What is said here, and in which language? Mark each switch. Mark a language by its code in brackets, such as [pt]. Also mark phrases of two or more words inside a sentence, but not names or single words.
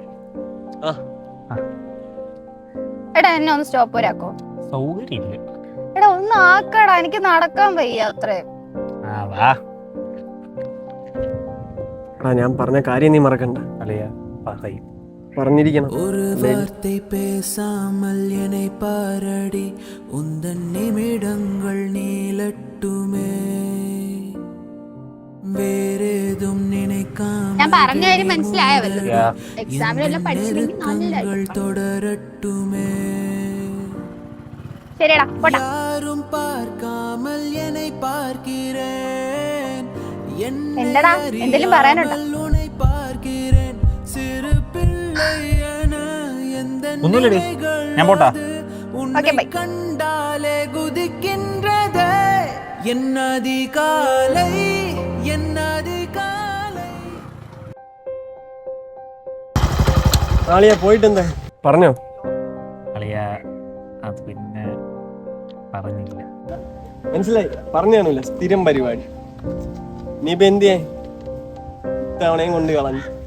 [ml] ആ. എടാ എന്നെ ഒന്ന് സ്റ്റോപ്പ് വരാക്കോ. സൗകര്യമില്ല. എടാ ഒന്ന് ആക്കടാ, എനിക്ക് നടക്കാൻ വയ്യ അത്രേ. വാ എടാ ഞാൻ പറഞ്ഞ കാര്യം നീ മറക്കണ്ട. അളിയ പറയും. പറഞ്ഞിരിക്കണം. [ta] ஒரு வார்த்தை பேசாமல் என்னை பாரடி உந்தன் நிமிடங்கள் நீளட்டுமே വേറേതും [ml] ഞാൻ പറഞ്ഞ കാര്യം മനസ്സിലായോ? എക്സാമിനെല്ലാം പഠിച്ചില്ലെങ്കിൽ [ta] நினைக்காமல் தொடரட்டுமே [ml] ശരിയടാ പോട്ടെ. [ta] யாரும் பார்க்காமல் என்னை பார்க்கிறேன் [ml] എന്തടാ എന്തെങ്കിലും പറയാനുണ്ടോ? [ta] உன்னை பார்க்கிறேன் சிறு பிள்ளை என எந்த [ml] ഒന്നുമില്ലടി, ഞാൻ പോട്ടാ. [en] okay bye. [ta] கண்டாலே குதிக்கின்றதே என்னதிகாலை [ml] ആളിയാ പോയിട്ടെന്താ പറഞ്ഞോ? അളിയ അത് പിന്നെ പറഞ്ഞില്ല. മനസ്സിലായി, പറഞ്ഞു കാണൂല. സ്ഥിരം പരിപാടി. നീ ഇപ്പൊ എന്തിയേ ഇത്തവണയും കൊണ്ട് കളഞ്ഞു.